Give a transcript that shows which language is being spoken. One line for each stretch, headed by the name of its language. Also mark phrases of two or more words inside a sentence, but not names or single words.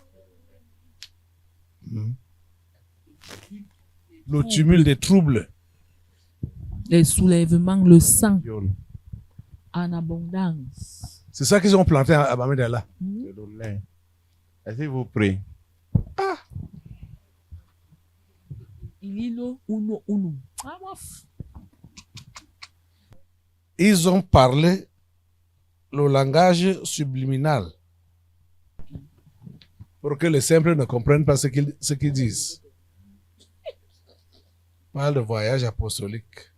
French: Le tumulte des troubles. Les soulèvements, le sang en abondance. C'est ça qu'ils ont planté à Bamenda là. C'est le lait. S'il vous plaît. Ililo uno uno. Ah, Ils ont parlé le langage subliminal pour que les simples ne comprennent pas ce qu'ils disent. Parle de voyage apostolique.